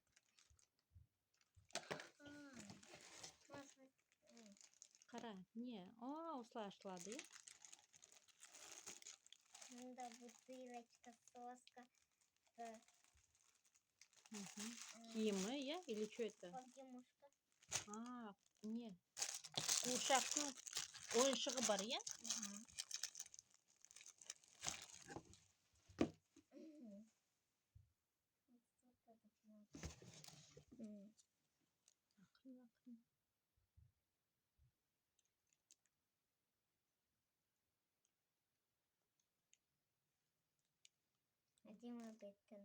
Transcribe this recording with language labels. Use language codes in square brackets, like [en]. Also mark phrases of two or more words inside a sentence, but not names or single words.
[kk] Қара, не? Осылай ашылады, е? Мұнда [ru] бутылочка, соска. [kk] Киімі, е? [ru] Или что это? Погремушка. [kk] Не. Қуыршақтың ойыншығы бар, е? Ақырын. Әдемі беттің.